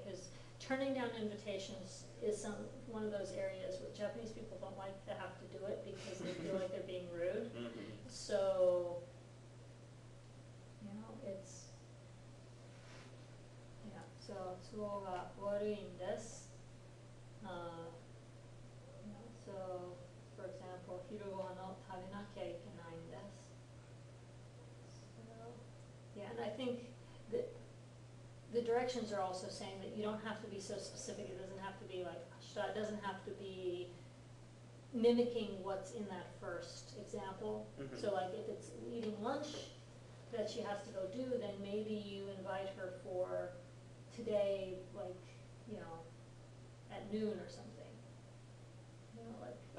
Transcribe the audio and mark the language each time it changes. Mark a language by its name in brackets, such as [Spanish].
[English] Because turning down invitations is one of those areas where Japanese people don't like to have to do it because they feel like they're being rude. Mm-hmm. So, you know, it's, yeah, so, [Japanese] 都合が悪いんです。 [English] You know, so, for example, [Japanese] 昼ご飯を食べなきゃいけないんです。 [English] So, yeah, and I think that the directions are also saying that you don't have to be so specific. It doesn't have to be like, it doesn't have to be mimicking what's in that first example. Mhm. So like if it's eating lunch that she has to go do, then maybe you invite her for today, like, you know, at noon or something. You know, like